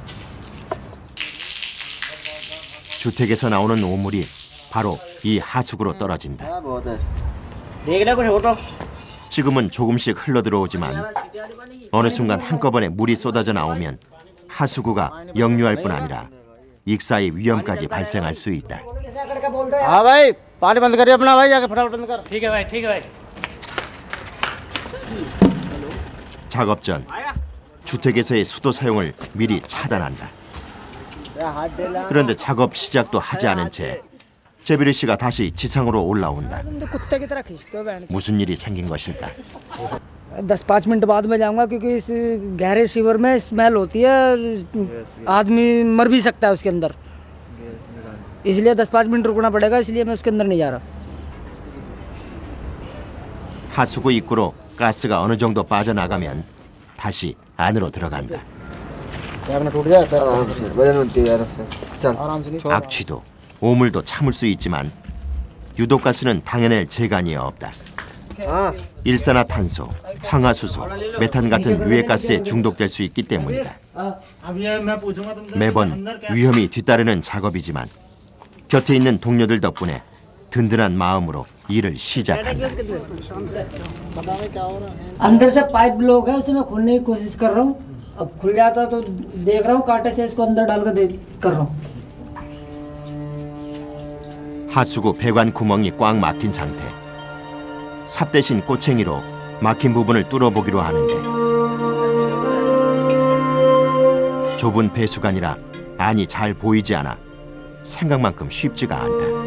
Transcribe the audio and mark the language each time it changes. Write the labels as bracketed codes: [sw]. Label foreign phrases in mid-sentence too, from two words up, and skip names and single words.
[ko] 주택에서 나오는 오물이 바로 이 하수구로 떨어진다. [hi] देख ले कुछ हो तो [ko] 지금은 조금씩 흘러들어오지만 어느 순간 한꺼번에 물이 쏟아져 나오면 하수구가 역류할 뿐 아니라 익사의 위험까지 발생할 수 있다. [hi] हाँ भाई, पानी बंद करिए अपना भाई, जाके फटाफट बंद कर। ठीक है भाई ठीक है भाई [ko] 작업 전 주택에서의 수도 사용을 미리 차단한다. 그런데 작업 시작도 하지 않은 채 제비르 씨가 다시 지상으로 올라온다. [hi] तुम तो कुत्ते की तरह खींचते हो बहन। [ko] 무슨 일이 생긴 것일까? [hi] 10-5 मिनट बाद मैं जाऊंगा क्योंकि इस गहरे सीवर में स्मेल होती है, आदमी मर भी सकता है उसके अंदर, इसलिए 10-5 मिनट रुकना पड़ेगा, इसलिए मैं उसके अंदर नहीं जा रहा। [ko] 하수구 입구로 가스가 어느 정도 빠져나가면 다시 안으로 들어간다. [hi] टूट जाए आराम से नहीं। [ko] 악취도 오물도 참을 수 있지만 유독가스는 당해낼 재간이 없다. 일산화탄소, 황화수소, 메탄 같은 유해가스에 중독될 수 있기 때문이다. 매번 위험이 뒤따르는 작업이지만 곁에 있는 동료들 덕분에 든든한 마음으로 일을 시작한다. [hi] अंदर से [en] pipe block [hi] है, उसे मैं खोलने की कोशिश कर रहा हूँ, अब खुल जाता तो देख रहा हूँ, कांटे से इसको अंदर डाल कर कर रहा हूँ। [ko] 하수구 배관 구멍이 꽉 막힌 상태. 삽 대신 꼬챙이로 막힌 부분을 뚫어보기로 하는데 좁은 배수관이라 안이 잘 보이지 않아 생각만큼 쉽지가 않다.